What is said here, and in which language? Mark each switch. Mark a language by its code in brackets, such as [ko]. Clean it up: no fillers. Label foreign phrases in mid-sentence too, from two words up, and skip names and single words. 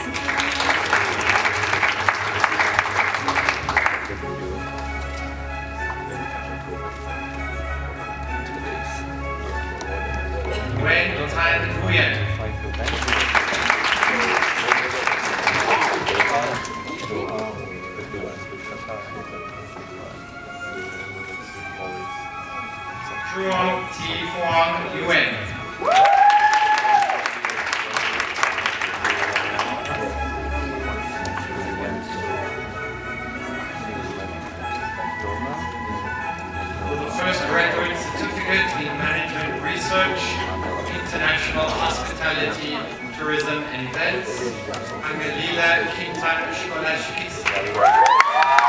[en] Nguyen Tan Nguyen. Zhuo Ti Huang Yuan. For the first graduate certificate in management research, international hospitality, tourism and events, Angelila Kintan Skolashkis.